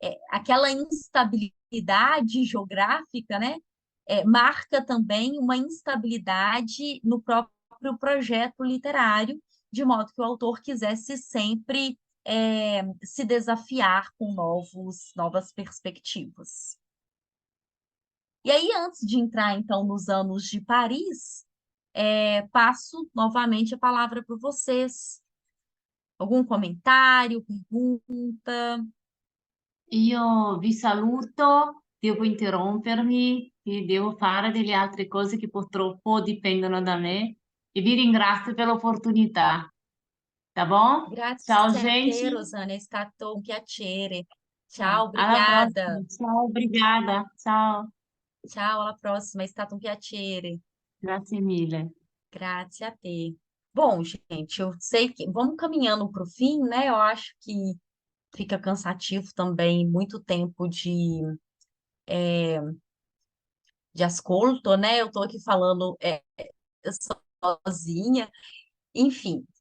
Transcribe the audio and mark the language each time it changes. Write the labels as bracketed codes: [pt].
[pt] aquela instabilidade geográfica, né, marca também uma instabilidade no próprio projeto literário, de modo que o autor quisesse sempre se desafiar com novas perspectivas. E aí, antes de entrar, então, nos anos de Paris, passo novamente a palavra para vocês. Algum comentário, pergunta? [it] Io vi saluto, devo interrompermi e devo fare delle altre cose che purtroppo dipendono da me e vi ringrazio per l'opportunità, [pt] tá bom? [it] Grazie Ciao, a te, [pt] gente. [it] Rosana, è stato un piacere. Ciao, Ciao, alla [pt] obrigada. [it] prossima. Ciao, [pt] obrigada. [it] Ciao, Ciao, alla prossima, è stato un piacere. grazie mille. Grazie a te. [pt] Bom, gente, eu sei que vamos caminhando para o fim, né? Eu acho que fica cansativo também muito tempo de ascolto, né? Eu estou aqui falando sozinha, enfim.